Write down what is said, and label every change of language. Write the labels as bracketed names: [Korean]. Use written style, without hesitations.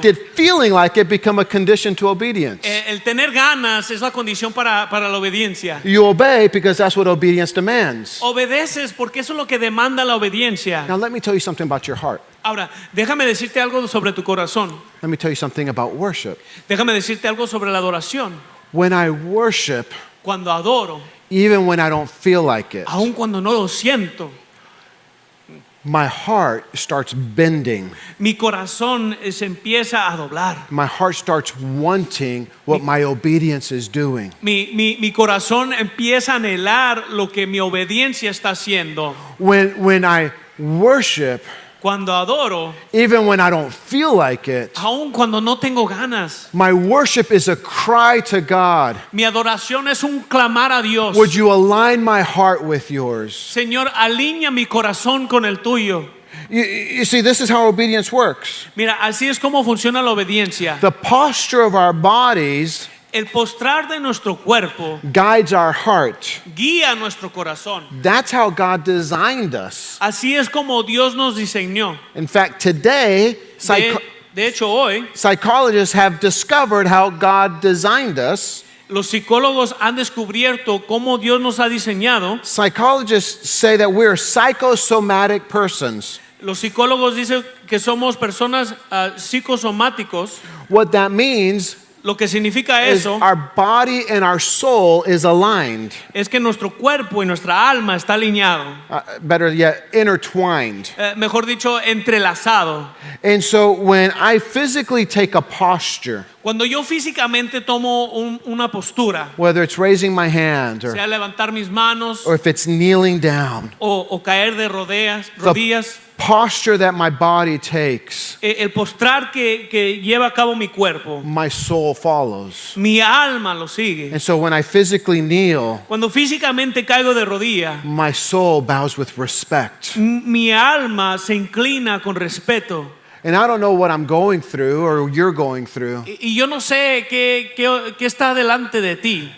[English] did feeling like it become a condition to obedience? [Spanish] El tener ganas es la condición para la obediencia. [English] You obey because that's what obedience demands. [Spanish] Obedeces porque eso es lo que demanda la obediencia. [English] Now let me tell you something about your heart. [Spanish] Ahora, déjame decirte algo sobre tu corazón. [English] Let me tell you something about worship. [Spanish] Déjame decirte algo sobre la adoración. [English] When I worship, [Spanish] Cuando adoro, [English] even when I don't feel like it, [Spanish] aun cuando no lo siento, [English] my heart starts bending. [Spanish] mi corazón se empieza a doblar. [English] My heart starts wanting what my obedience is doing. [Spanish] Mi corazón empieza a anhelar lo que mi obediencia está haciendo. [English] When I worship, [Spanish] Cuando adoro, [English] even when I don't feel like it. [Spanish] aun cuando no tengo ganas, [English] My worship is a cry to God. [Spanish] mi adoración es un clamar a Dios. [English] Would you align my heart with yours? [Spanish] Señor, alinea mi corazón con el tuyo. [English] You see, this is how obedience works. [Spanish] Mira, así es como funciona la obediencia. [English] The posture of our bodies [Spanish] El postrar de nuestro cuerpo [English] guides our heart. [Spanish] guía nuestro corazón. [English] That's how God designed us. [Spanish] Así es como Dios nos diseñó. [English] In fact, today, [Spanish] De hecho, hoy [English] psychologists have discovered how God designed us. [Spanish] los psicólogos han descubierto cómo Dios nos ha diseñado. [English] Psychologists say that we're psychosomatic persons. [Spanish] Los psicólogos dicen que somos personas psicosomáticos. [English] What that means [Spanish] Lo que significa [English] is [Spanish] eso [English] our body and our soul is aligned. [Spanish] es que nuestro cuerpo y nuestra alma está alineado. [English] Better yet, intertwined. [Spanish] Mejor dicho, entrelazado. [English] And so when I physically take a posture, [Spanish] Cuando yo físicamente tomo una postura, [English] whether it's raising my hand [Spanish] sea levantar mis manos [English] or if it's kneeling down, [Spanish] o caer de rodillas, [English] posture that my body takes, [Spanish] el postrar que lleva a cabo mi cuerpo, [English] my soul follows. [Spanish] mi alma lo sigue. [English] And so when I physically kneel, [Spanish] Cuando físicamente caigo de rodilla, [English] my soul bows with respect. [Spanish] mi alma se inclina con respeto. [English] And I don't know what I'm going through or you're going through. [Spanish] Y yo no sé qué está delante de ti.